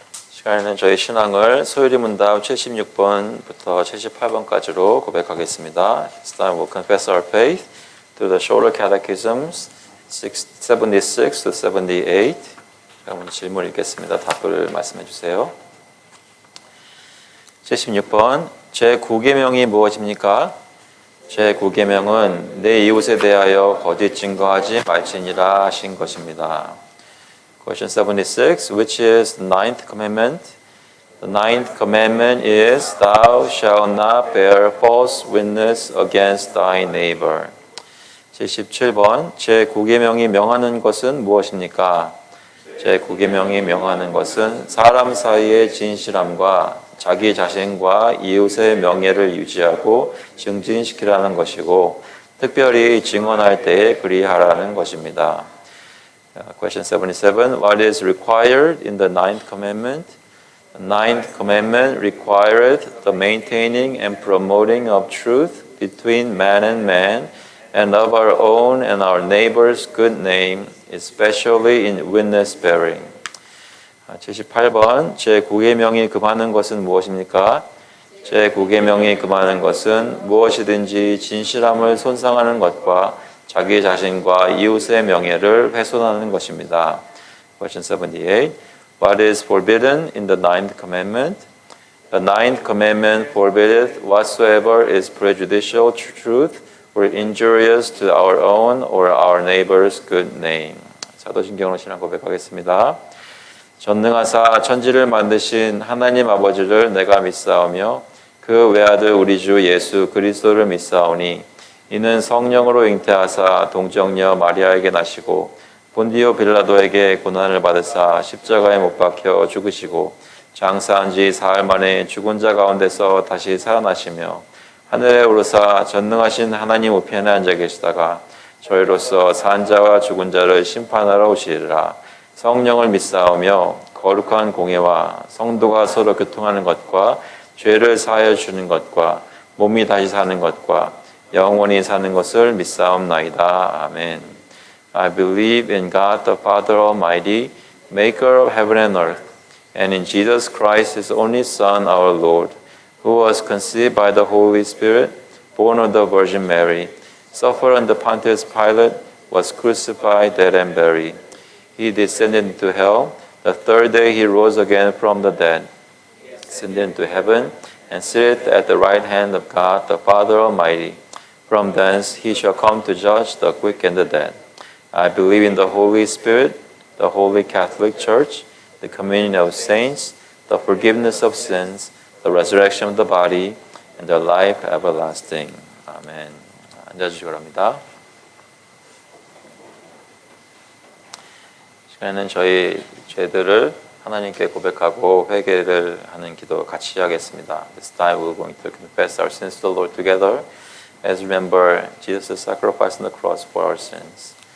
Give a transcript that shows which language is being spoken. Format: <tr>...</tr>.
<ko>시간에는 저희 신앙을 소율이 문답 76번부터 78번까지로 고백하겠습니다.</ko> <en>It's time we'll confess our faith through the shorter catechisms 76 to 78.</en> <ko>그럼 질문 읽겠습니다. 답을 말씀해 주세요. 76번 제9계명이 무엇입니까? 제9계명은 내 이웃에 대하여 거짓 증거하지 말지니라 하신 것입니다.</ko> <en>Question 76, which is the ninth commandment? The ninth commandment is, Thou shalt not bear false witness against thy neighbor.</en> <ko>77번, 제9계명이 명하는 것은 무엇입니까? 제9계명이 명하는 것은 사람 사이의 진실함과 자기 자신과 이웃의 명예를 유지하고 증진시키라는 것이고, 특별히 증언할 때에 그리하라는 것입니다.</ko> <en>Question 77. What is required in the ninth commandment? The ninth commandment requireth the maintaining and promoting of truth between man and of our own and our neighbor's good name, especially in witness bearing.</en> <ko>78번. 제9계명이 금하는 것은 무엇입니까? 제9계명이 금하는 것은 무엇이든지 진실함을 손상하는 것과 자기 자신과 이웃의 명예를 훼손하는 것입니다.</ko> <en>Question 78. What is forbidden in the ninth commandment? The ninth commandment forbiddeth whatsoever is prejudicial to truth or injurious to our own or our neighbor's good name.</en> <ko>사도신경으로 신앙 고백하겠습니다. 전능하사 천지를 만드신 하나님 아버지를 내가 믿사오며 그 외아들 우리 주 예수 그리스도를 믿사오니 이는 성령으로 잉태하사 동정녀 마리아에게 나시고 본디오 빌라도에게 고난을 받으사 십자가에 못 박혀 죽으시고 장사한 지 사흘 만에 죽은 자 가운데서 다시 살아나시며 하늘에 오르사 전능하신 하나님 우편에 앉아 계시다가 저희로서 산 자와 죽은 자를 심판하러 오시리라. 성령을 믿사오며 거룩한 공예와 성도가 서로 교통하는 것과 죄를 사하여 주는 것과 몸이 다시 사는 것과 영원히 사는 것을 믿사옵나이다. 아멘.</ko> <en>I believe in God the Father Almighty, maker of heaven and earth, and in Jesus Christ, his only Son, our Lord, who was conceived by the Holy Spirit, born of the Virgin Mary, suffered under Pontius Pilate, was crucified, dead, and buried. He descended into hell. The third day he rose again from the dead, ascended into heaven, and sitteth at the right hand of God, the Father Almighty. From thence he shall come to judge the quick and the dead. I believe in the Holy Spirit, the Holy Catholic Church, the communion of saints, the forgiveness of sins, the resurrection of the body, and the life everlasting.</en> <ko>아멘. 앉아주시기 바랍니다. 시간에는 저희 죄들을 하나님께 고백하고 회개를 하는 기도 같이 하겠습니다.</ko> <en>This time we're going to confess our sins to the Lord together as remember Jesus' sacrifice on the cross for our sins.</en>